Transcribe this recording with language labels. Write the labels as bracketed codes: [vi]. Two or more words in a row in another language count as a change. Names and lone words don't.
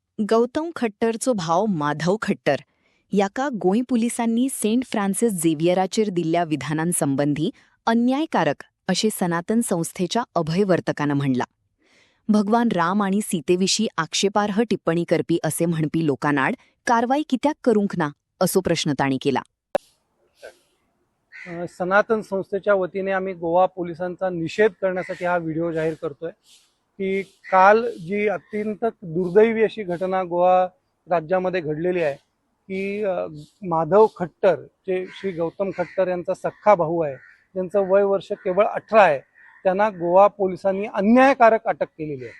[kok] गौतम खट्टरचो भाव माधव खट्टर याका गोंय पुलिसांनी सेंट फ्रान्सिस झेवियराचेर दिल्ल्या विधानांसंबंधी अन्यायकारक असे सनातन संस्थेच्या अभयवर्तकानं म्हणला. भगवान राम आणि सीतेविषयी आक्षेपार्ह टिप्पणी करपी असे म्हणपी लोकांआड कारवाई कित्याक करूंक ना असो प्रश्न ताणी केला. [mr] सनातन संस्थेच्या वतीने आम्ही गोवा पोलिसांचा निषेध करण्यासाठी हा व्हिडिओ जाहीर करतोय की काल जी अत्यंत दुर्दैवी अशी घटना गोवा राज्यामध्ये घडलेली आहे की माधव खट्टर जे श्री गौतम खट्टर यांचा सख्खा भाऊ आहे, ज्यांचं वय वर्ष केवळ 18 आहे, त्यांना गोवा पोलिसांनी अन्यायकारक अटक केलेली आहे.